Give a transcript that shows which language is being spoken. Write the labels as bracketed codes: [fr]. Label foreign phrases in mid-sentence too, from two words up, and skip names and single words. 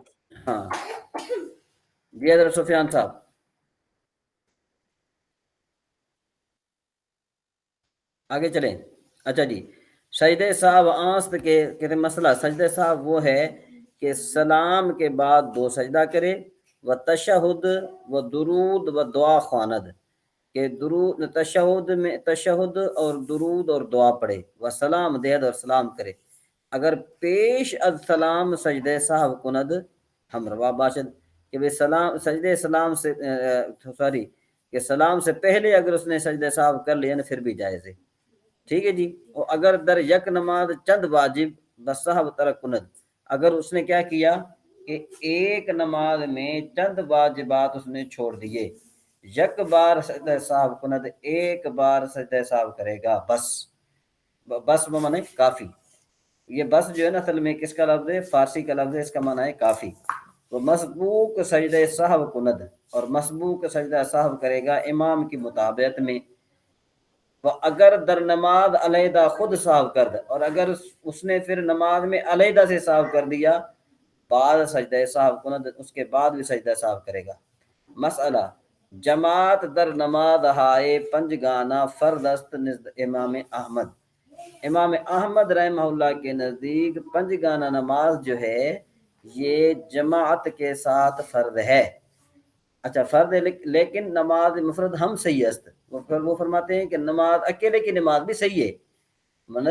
[ur] ہاں جی حضرت سفیان صاحب. آگے چلیں. اچھا جی، [fa] سجدہ سہو آنست [ur] کے کہتے مسئلہ سجدہ سہو وہ ہے کہ سلام کے بعد 2 سجدہ کرے، [fa] و تشہد و درود و دعا خواند، [ur] کہ تشہد اور درود اور دعا پڑھے، [fa] و سلام دہد [ur] اور سلام کرے. [fa] اگر پیش از سلام سجدہ سہو کند ہم روا باشد، [ur] کہ سجدہ سلام سے کہ سلام سے پہلے اگر اس نے سجدہ سہو کر لیا نا پھر بھی جائز ہے. ٹھیک ہے جی. اور [fa] اگر در یک نماز چند واجب بسہو ترک کند، [ur] اگر اس نے کیا کیا کہ ایک نماز میں چند واجبات اس نے چھوڑ دیے، [fa] یک بار سجدہ سہو کند، [ur] ایک بار سجدہ سہو کرے گا. [fa] بس معنی کافی. [ur] یہ بس جو ہے نا اصل میں کس کا لفظ ہے؟ فارسی کا لفظ ہے، اس کا معنی ہے کافی. [fa] وہ مسبوق سجدہ سہو کند، [ur] اور مسبوق سجدہ سہو کرے گا امام کی مطابقت میں. [fa] وہ اگر در نماز علیحدہ خود سہو کرد، [ur] اور اگر اس نے پھر نماز میں علیحدہ سے سہو کر دیا، [fa] بعد سجدہ سہو کند، [ur] اس کے بعد بھی سجدہ سہو کرے گا. [fa] مسئلہ جماعت در نماز ہائے 5 گانا فرض است نزد امام احمد. [ur] امام احمد رحمہ اللہ کے نزدیک 5 گانا نماز جو ہے یہ جماعت کے ساتھ فرض ہے. اچھا فرض ہے، لیکن [fa] نماز مفرد ہم صحیح است. [ur] وہ فرماتے ہیں کہ نماز اکیلے کی نماز بھی صحیح ہے.